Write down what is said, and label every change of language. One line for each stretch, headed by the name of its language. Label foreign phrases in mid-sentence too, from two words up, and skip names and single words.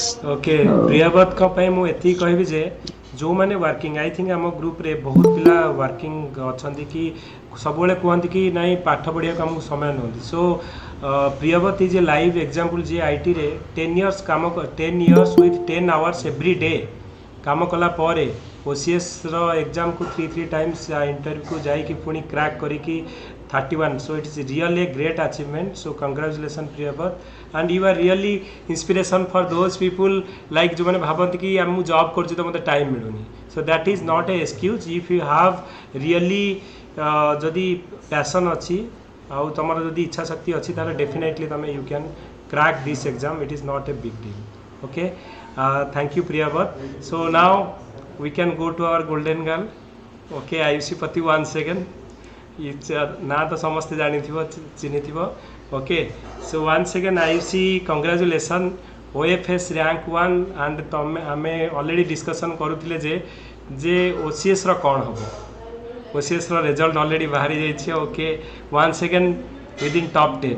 Odia: ଓକେ, ପ୍ରିୟବ୍ରତଙ୍କ ପାଇଁ ମୁଁ ଏତିକି କହିବି ଯେ ଯେଉଁମାନେ ୱାର୍କିଂ,
English: I think
Odia: ଆମ ଗ୍ରୁପରେ ବହୁତ ପିଲା ୱାର୍କିଂ ଅଛନ୍ତି କି ସବୁବେଳେ କୁହନ୍ତି କି ନାଇଁ ପାଠ ପଢ଼ିବାକୁ ଆମକୁ ସମୟ ନୁହନ୍ତି।
English: So Priyabrata is a live example,
Odia: ଯିଏ ଆଇଟିରେ 10 years କାମ
English: 10 years with 10 hours every day
Odia: କାମ କଲା ପରେ OCSର ଏକ୍ଜାମ୍କୁ 3 times ଇଣ୍ଟରଭ୍ୟୁକୁ ଯାଇକି ପୁଣି କ୍ରାକ୍ କରିକି 31,
English: so it is really a great achievement. So congratulations Priyabrat, and you are really inspiration for those people like
Odia: ଯୋଉମାନେ ଭାବନ୍ତି କି ମୁଁ ଜବ୍ କରୁଛି ତ ମୋତେ ଟାଇମ୍ ମିଳୁନି।
English: So that is not a excuse. If you have really
Odia: ଯଦି ପ୍ୟାସନ୍ ଅଛି ଆଉ ତମର ଯଦି ଇଚ୍ଛା ଶକ୍ତି ଅଛି, ତାହେଲେ ଡେଫିନେଟଲି ତମେ
English: you can crack this exam. It is not a big deal. Okay, thank you Priyabrat. So now we can go to our golden girl. Okay, Ayushi Pati, 1 second.
Odia: ନା ତ ସମସ୍ତେ ଜାଣିଥିବ ଚିହ୍ନିଥିବ।
English: okay, so
Odia: 1 second ଆୟୁଷି, କଂଗ୍ରାଚୁଲେସନ୍, OFS rank 1। ଆଣ୍ଡ ଆମେ
English: already discussion
Odia: କରୁଥିଲେ ଯେ OCSର କ'ଣ ହେବ। OCSର ରେଜଲ୍ଟ ଅଲରେଡ଼ି ବାହାରି ଯାଇଛି।
English: okay, 1 second within top 10.